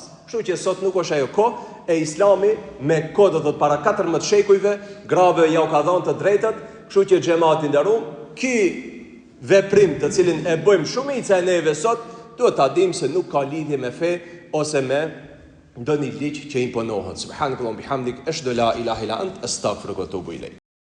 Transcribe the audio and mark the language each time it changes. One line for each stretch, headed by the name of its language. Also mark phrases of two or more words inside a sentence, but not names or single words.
Albanian: Kështu që sot nuk është ajo kohë, e Islami me kohë do të para 14 shekujve, grave ja u ka dhënë të drejtat, kështu që xhamati nderuar, ky veprim të cilin e bëjmë shumica e neve sot, duhet ta dimë se nuk ka lidhje me fe ose me ndonjë ligj që imponohet.
Arabic: سبحان الله بحمدك أشهد أن لا إله إلا أنت أستغفرك وأتوب إليك.